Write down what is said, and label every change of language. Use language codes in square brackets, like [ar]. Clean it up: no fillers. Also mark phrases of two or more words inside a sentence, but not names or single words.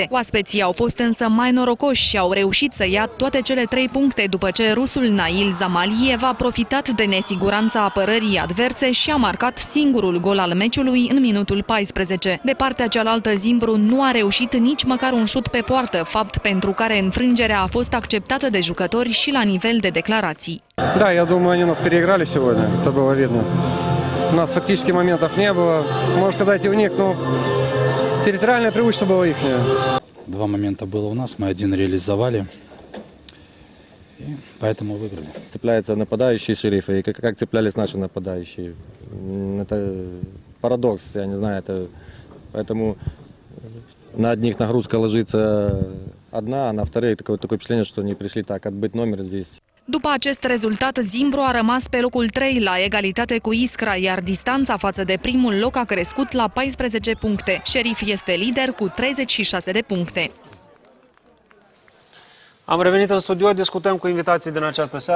[ro] Oaspeții au fost însă mai norocoși și au reușit să ia toate cele 3 puncte după ce rusul Nail Zamaliev a profitat de nesiguranța apărării adverse și a marcat singurul gol al meciului în minutul 14. De partea cealaltă, Zimbru nu a reușit nici măcar un șut pe poartă, fapt pentru care înfrângerea a fost acceptată de jucători și la nivel de declarații. [ru] Да, я думаю, они нас переиграли сегодня, это было видно. У нас фактически моментов не было. Можно сказать, и у них, но территориальное преимущество было ихнее. 2 момента было у нас, мы 1 реализовали, и поэтому выиграли. Цепляются нападающие Шерифа, и как цеплялись наши нападающие. Это парадокс, я не знаю, это... Поэтому на одних нагрузка ложится одна, а на вторых такое впечатление, что они пришли так отбыть номер здесь. [ro] După acest rezultat, Zimbru a rămas pe locul 3 la egalitate cu Iskra, iar distanța față de primul loc a crescut la 14 puncte. Șerif este lider cu 36 de puncte. Am revenit în studio, discutăm cu invitații din această seară.